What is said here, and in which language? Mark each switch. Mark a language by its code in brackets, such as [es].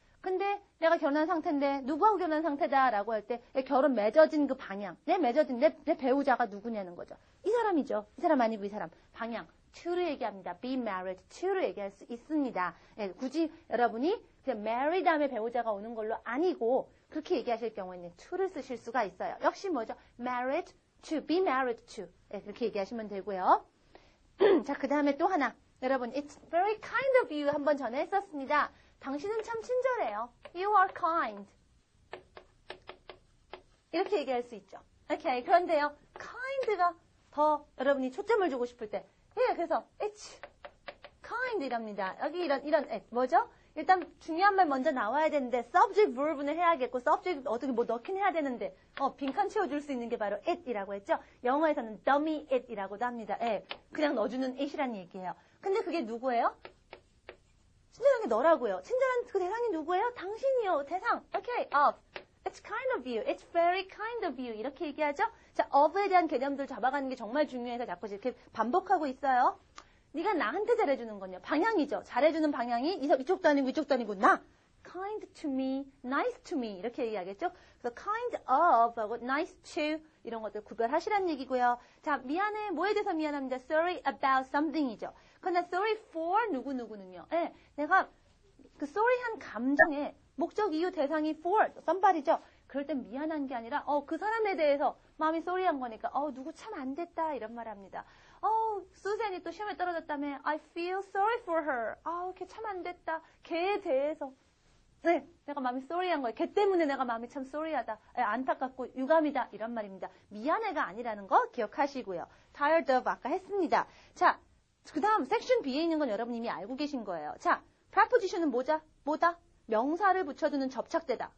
[ko] 근데 내가 결혼한 상태인데 누구하고 결혼한 상태다라고 할 때 결혼 맺어진 그 방향. 내 배우자가 누구냐는 거죠. 이 사람이죠. 이 사람 아니고 이 사람. 방향. to를 얘기합니다. [en] be married to [ko] 를 얘기할 수 있습니다. 예, 굳이 여러분이 그냥 marry 다음에 배우자가 오는 걸로 아니고 그렇게 얘기하실 경우에는 to를 쓰실 수가 있어요. 역시 뭐죠? [en] married to, be married to. [ko] 예, 그렇게 얘기하시면 되고요. 자, 그 다음에 또 하나. 여러분, [en] it's very kind of you [ko] 한번 전에 했었습니다. 당신은 참 친절해요. [en] You are kind. [ko] 이렇게 얘기할 수 있죠. 오케이. 그런데요, kind가 더 여러분이 초점을 주고 싶을 때, 예, 그래서 it's kind 이랍니다. 여기 이런 뭐죠? 일단 중요한 말 먼저 나와야 되는데 subject verb는 해야겠고 subject 어떻게 뭐 넣긴 해야 되는데 빈칸 채워줄 수 있는 게 바로 it이라고 했죠. 영어에서는 dummy it이라고도 합니다. 예, 그냥 넣어주는 it이란 얘기예요. 근데 그게 누구예요? 친절한 게 너라고요. 친절한 그 대상이 누구예요? 당신이요. 대상. 오케이. [en] of. It's kind of you. It's very kind of you. [ko] 이렇게 얘기하죠. 자, of에 대한 개념들 잡아가는 게 정말 중요해서 자꾸 이렇게 반복하고 있어요. 네가 나한테 잘해주는 건요. 방향이죠. 잘해주는 방향이 이쪽도 아니고 이쪽도 아니고 나. [en] kind to me, nice to me [ko] 이렇게 얘기하겠죠. 그래서 kind of 하고 nice to 이런 것들 구별하시라는 얘기고요. 자, 미안해. 뭐에 대해서 미안합니다. [en] sorry about something이죠. [ko] 그러나 [en] sorry for [ko] 누구누구는요. 예, 내가 그 sorry한 감정에 목적, 이유, 대상이 for somebody죠. 그럴 땐 미안한 게 아니라 그 사람에 대해서 마음이 sorry한 거니까 누구 참 안 됐다 이런 말 합니다. [en] 수잔이 [ko] 또 시험에 떨어졌다며 [en] I feel sorry for her. [ko] 걔 참 안 됐다. 걔에 대해서 네, 내가 마음이 sorry한 거예요. 걔 때문에 내가 마음이 참 sorry하다. 안타깝고 유감이다. 이런 말입니다. 미안해가 아니라는 거 기억하시고요. tired of 아까 했습니다. 자, 그 다음 섹션 B에 있는 건 여러분 이미 알고 계신 거예요. 자, preposition은 뭐다? 명사를 붙여주는 접착대다.